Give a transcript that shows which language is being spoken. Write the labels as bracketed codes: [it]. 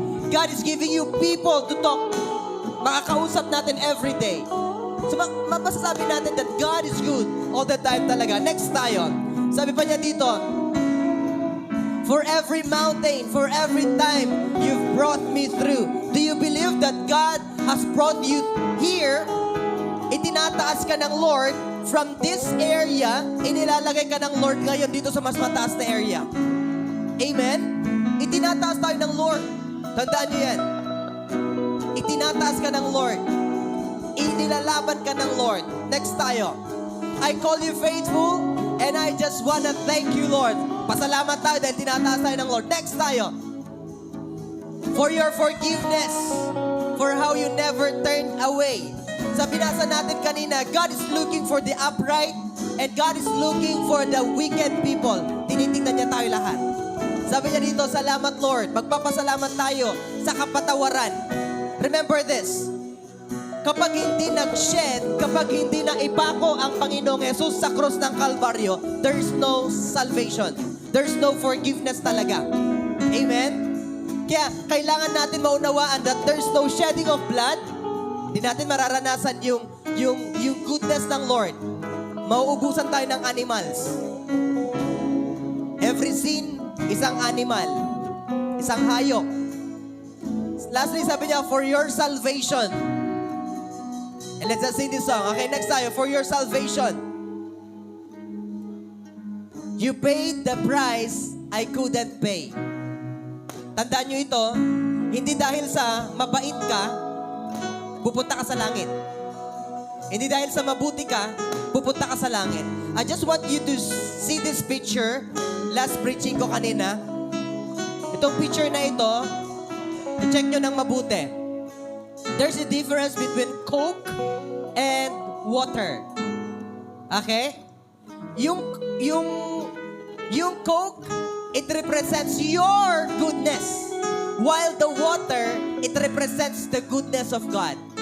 [en] God is giving you people to talk. [tl] Makakausap natin [en] every day. So [tl] masasabi natin [en] that God is good all the time talaga. Next tayo. [tl] Sabi pa niya dito, [en] for every mountain, for every time you've brought me through. Do you believe that God has brought you here? [tl] Itinataas ka ng Lord [en] from this area, [tl] inilalagay ka ng Lord ngayon dito sa mas mataas na area. Amen? Itinataas tayo ng Lord. Tandaan niyo yan. Itinataas ka ng Lord. Inilalaban ka ng Lord. Next tayo. [en] I call you faithful and I just wanna thank you, Lord. [tl] Pasalamat tayo dahil tinataas tayo ng Lord. [en] Next tayo. For your forgiveness, for how you never turned away. [tl] Sa binasa natin kanina, [en] God is looking for the upright and God is looking for the wicked people. [tl] Tinitingnan niya tayo lahat. Sabi niya dito, salamat Lord. Magpapasalamat tayo sa kapatawaran. [en] Remember this. [tl] Kapag hindi nag-shed, kapag hindi na ipako ang Panginoong Jesus sa krus ng Kalbaryo, [en] there's no salvation. There's no forgiveness talaga. Amen? [tl] Kaya kailangan natin maunawaan [en] that there's no shedding of blood. [tl] Hindi natin mararanasan yung goodness ng Lord. Mauubusan tayo ng animals. [en] Every sin, [tl] isang animal. Isang hayop. [en] Lastly, sabi niya, for your salvation. And let's just sing this song. Okay, next tayo. For your salvation. You paid the price I couldn't pay. [tl] Tandaan nyo ito, hindi dahil sa mabait ka, pupunta ka sa langit. Hindi dahil sa mabuti ka, pupunta ka sa langit. [en] I just want you to see this picture. [tl] Last preaching ko kanina. Itong picture na ito, i-check nyo ng mabuti. [en] There's a difference between Coke and water. Okay? Yung Coke, it represents your goodness. While the water, it represents the goodness of God.